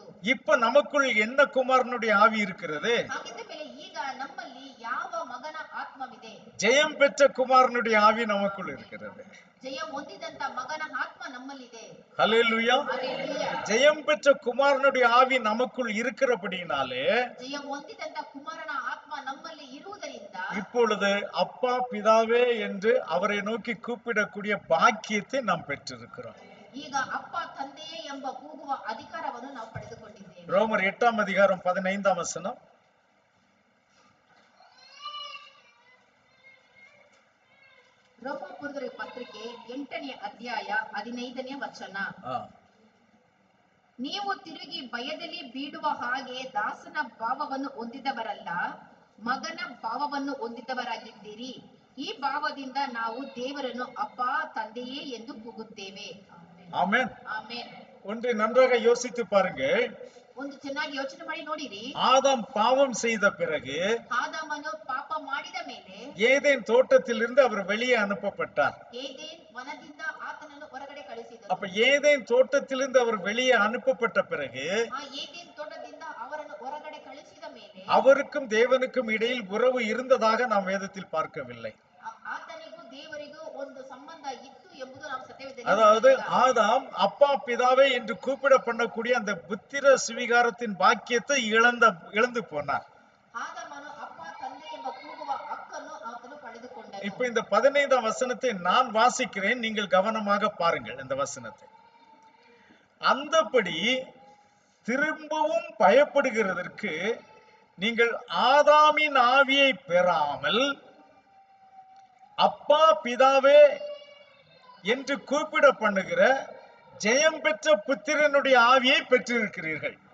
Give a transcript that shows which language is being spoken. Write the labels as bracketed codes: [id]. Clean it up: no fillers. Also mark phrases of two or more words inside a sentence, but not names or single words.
[ta] இப்ப நமக்குள் என்ன குமாரனுடைய ஆவி இருக்கிறது? [kn] ಹಾಗಿದ್ದ ಮೇಲೆ ಈಗ ನಮ್ಮಲ್ಲಿ ಯಾವ ಮಗನ ಆತ್ಮವಿದೆ? [ta] ஜெயம் பெற்ற குமாரனுடைய ஆவி நமக்குள் இருக்கிறது. [kn] ಜಯ ಹೊಂದಿದಂತ ಮಗನ ಆತ್ಮ ನಮ್ಮಲ್ಲಿದೆ. [ta] ஹல்லேலூயா. [kn] ಹಲ್ಲೆಲೂಯಾ. [ta] ஜெயம் பெற்ற குமாரனுடைய ஆவி நமக்குள் இருக்கிறபடினாலே [kn] ಜಯ ಹೊಂದಿದಂತ ಕುಮಾರನ ಆತ್ಮ ನಮ್ಮಲ್ಲಿ ಇರುವುದರಿಂದ [ta] இப்பொழுது அப்பா பிதாவே என்று அவரை நோக்கி கூப்பிடக்கூடிய பாக்கியத்தை நாம் பெற்றிருக்கிறோம். [kn] ಈಗ ಅಪ್ಪ ತಂದೆಯೇ ಎಂಬ ಕೂಗುವ ಅಧಿಕಾರವನ್ನು ನಾವು ಪಡೆದುಕೊಂಡಿದ್ದೇವೆ. [ta] ரோமர் 8ஆம் அதிகாரம் 15ஆம் வசனம். [kn] ರೋಮಾಪುರದವರ ಪತ್ರಿಕೆ 8ನೇ ಅಧ್ಯಾಯ 15ನೇ ವಚನ. ನೀವು ತಿರುಗಿ ಭಯದಲ್ಲಿ ಬೀಳುವ ಹಾಗೆ ದಾಸನ ಭಾವವನ್ನು ಹೊಂದಿದವರಲ್ಲ, ಮಗನ ಭಾವವನ್ನು ಹೊಂದಿದವರಾಗಿದ್ದೀರಿ. ಈ ಭಾವದಿಂದ ನಾವು ದೇವರನ್ನು ಅಪ್ಪ ತಂದೆಯೇ ಎಂದು ಕೂಗುತ್ತೇವೆ. [ta] ஆமென். [kn] ಆಮೆನ್. [ta] ஒன்றை நன்றாக யோசித்து பாருங்க. [kn] ಒಂದು ಚೆನ್ನಾಗಿ ಯೋಚನೆ ಮಾಡಿ ನೋಡಿರಿ. [ta] ஆதாம் பாவம் செய்த பிறகு [kn] ಆದಾಮನು ಪಾಪ ಮಾಡಿದ ಮೇಲೆ [ta] ஏதேன் தோட்டத்திலிருந்து அவர் வெளியே அனுப்பப்பட்டார். [kn] ಏದೇನ್ ವನದಿಂದ ಆತನನ್ನು ಹೊರಗಡೆ ಕಳಿಸಿದನು. [ta] அப்ப ஏதேன் தோட்டத்திலிருந்து அவர் வெளியே அனுப்பப்பட்ட பிறகு [kn] ಆ ಏದೇನ್ ತೋಟದಿಂದ ಅವರನ್ನು ಹೊರಗಡೆ ಕಳಿಸಿದ ಮೇಲೆ [ta] அவருக்கும் தேவனுக்கும் இடையில் உறவு இருந்ததாக நாம் வேதத்தில் பார்க்கவில்லை. [kn] ಆತನಿಗೂ ದೇವರಿಗೂ ಒಂದು ಸಂಬಂಧ ಇತ್ತು ಎಂಬುದು ನಾವು ಸತ್ಯವೇದದಲ್ಲಿ [ta] அதாவது ஆதாம் அப்பா பிதாவே என்று கூப்பிட பண்ணக்கூடிய அந்த புத்திர சுவிகாரத்தின் பாக்கியத்தை இழந்து போனார். [kn] ಆದಾಮನು ಅಪ್ಪ ತಂದೆ ಎಂಬ ಕೂಗುವ ಹಕ್ಕನ್ನು ಆತನು ಪಡೆದುಕೊಂಡನು. [ta] இப்ப இந்த 15ஆம் வசனத்தை நான் வாசிக்கிறேன், நீங்கள் கவனமாக பாருங்கள் இந்த வசனத்தை. அந்தபடி திரும்பவும் பயப்படுகிறதற்கு நீங்கள் ஆதாமின் ஆவியை பெறாமல் அப்பா பிதாவே என்று கூப்பிட பண்ணுகிற ஜெயம் பெற்ற புத்திரனுடைய ஆவியை பெற்றிருக்கிறீர்கள்.